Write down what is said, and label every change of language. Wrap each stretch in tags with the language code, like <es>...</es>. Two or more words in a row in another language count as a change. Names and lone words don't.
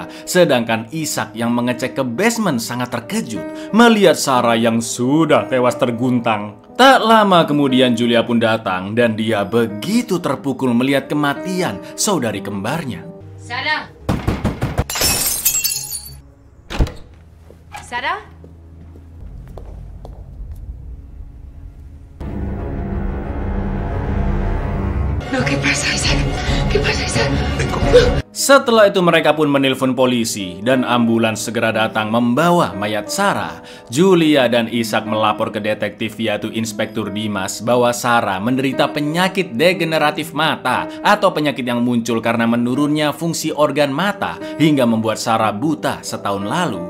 <id>Sedangkan Ishak yang mengecek ke basement sangat terkejut melihat Sarah yang sudah tewas terguntang. Tak lama kemudian Julia pun datang dan dia begitu terpukul melihat kematian saudari kembarnya.</id> <es>Sarah? Sarah? No, ¿qué pasa, Isaac? ¿Qué pasa, Isaac?</es> <id>Setelah itu mereka pun menelpon polisi dan ambulans segera datang membawa mayat Sarah. Julia dan Ishak melapor ke detektif yaitu Inspektur Dimas bahwa Sarah menderita penyakit degeneratif mata atau penyakit yang muncul karena menurunnya fungsi organ mata hingga membuat Sarah buta setahun lalu.</id>